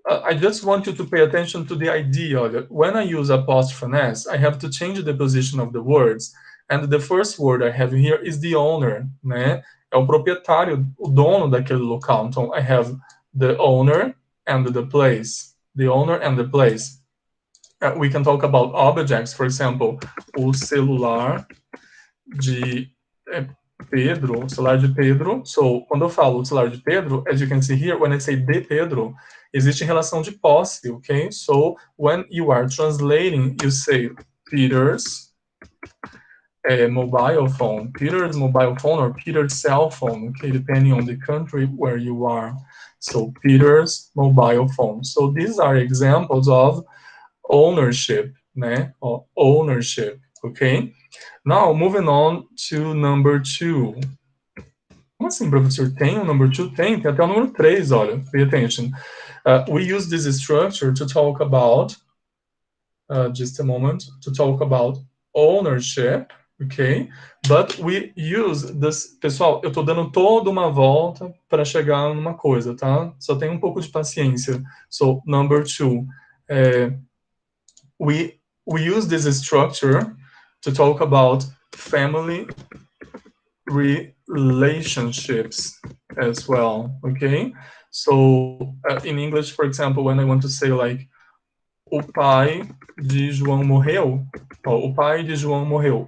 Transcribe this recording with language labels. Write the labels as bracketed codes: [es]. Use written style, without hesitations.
[en] I just want you to pay attention to the idea that when I use apostrophe S, I have to change the position of the words, and the first word I have here is the owner, né? [pt] É o proprietário, o dono daquele local. [en] Então, I have the owner and the place. The owner and the place. We can talk about objects, for example, [pt] o celular de Pedro, [en] o celular de Pedro. [pt] So, quando eu falo o celular de Pedro, [en] as you can see here, when I say [pt] de Pedro, existe relação de posse, okay? [en] So, when you are translating, you say Peter's mobile phone, or Peter's cell phone, okay, depending on the country where you are. So, Peter's mobile phone. So, these are examples of ownership, né? Ownership, okay? Now, moving on to number 2. [pt] Como assim, professor? Tem o [en] number 2? [pt] Tem até o número 3, olha. [en] Pay attention. We use this structure to talk about, just a moment, to talk about ownership, okay? But we use this... [pt] Pessoal, eu tô dando toda uma volta para chegar numa coisa, tá? Só tem um pouco de paciência. [en] So, number 2. We use this structure to talk about family relationships as well, okay? So, in English, for example, when I want to say like, [pt] o pai de João morreu, [en] o pai de João morreu.